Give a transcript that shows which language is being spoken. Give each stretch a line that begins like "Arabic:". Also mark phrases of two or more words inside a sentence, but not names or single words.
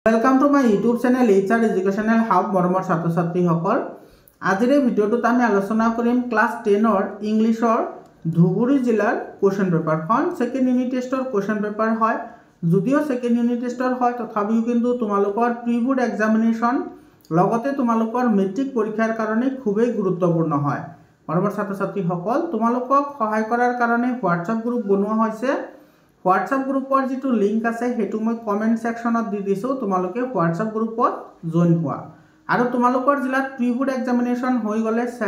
English: Welcome to my YouTube channel
Assamese: HR एजुकेशनल हाब मरমৰ ছাত্ৰ ছাত্ৰীসকল আজিৰ এই ভিডিঅ'টোত আমি আলোচনা কৰিম ক্লাস 10ৰ ইংলিছৰ ধুবুৰী জিলাৰ
English: question paper second unit test question paper
Assamese: হয় যদিও
English: second unit test
Assamese: হয় তথাপিও কিন্তু তোমালোকৰ
English: pre board examination
Assamese: লগতে তোমালোকৰ মেট্ৰিক পৰীক্ষাৰ কাৰণে খুবেই গুৰুত্বপূৰ্ণ হয় মৰমৰ ছাত্ৰ ছাত্ৰীসকল তোমালোকক সহায় কৰাৰ কাৰণে
English: WhatsApp group
Assamese: বনোৱা হৈছে WhatsApp গ্ৰুপৰ যেটো লিংক আছে হেতু মই
English: comment section
Assamese: দি দিছো তোমালোকে WhatsApp গ্ৰুপত জয়েন হোৱা আৰু তোমালোকৰ জিলাত
English: pre board examination
Assamese: হৈ গলে